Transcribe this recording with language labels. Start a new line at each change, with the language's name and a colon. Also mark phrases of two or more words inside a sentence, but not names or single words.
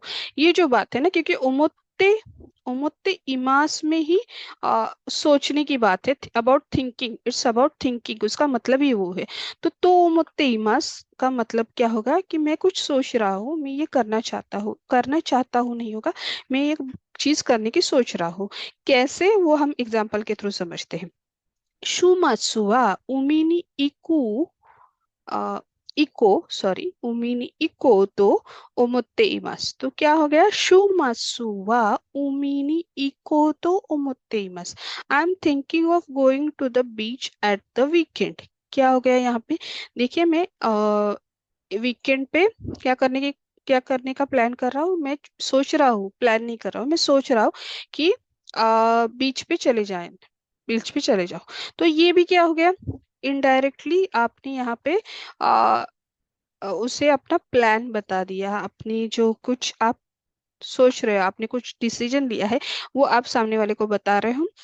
Hindi: ये जो बात है ना, क्योंकि
Japanese: 思って、思っています
Hindi: में ही सोचने की बात है,
English: about thinking, it's about thinking,
Hindi: उसका मतलब ही वो है। तो
Japanese: 思っています
Hindi: का मतलब क्या होगा? कि मैं कुछ सोच रहा हूँ, मैं ये करना चाहता हूँ नहीं होगा, मैं ये चीज करने की सोच रहा हूँ। कैसे, वो हम एग्जाम्पल के थ्रू समझते हैं।
Japanese: 週末は海に海に行こうと思っています.
Hindi: तो क्या हो गया?
Japanese: 週末は海に行こうと思っています.
English: I am thinking of going to the beach at the weekend.
Hindi: क्या हो गया यहाँ पे? देखिए मैं वीकेंड पे क्या करने का प्लान कर रहा हूँ? मैं सोच रहा हूँ, प्लान नहीं कर रहा हूँ, मैं सोच रहा हूँ कि बीच पे चले जाएं। बीच भी चले जाओ। तो ये भी क्या हो गया, इनडायरेक्टली आपने यहाँ पे आ, उसे अपना प्लान बता दिया, अपनी जो कुछ आप सोच रहे हो, आपने कुछ डिसीजन लिया है, वो आप सामने वाले को बता रहे हो।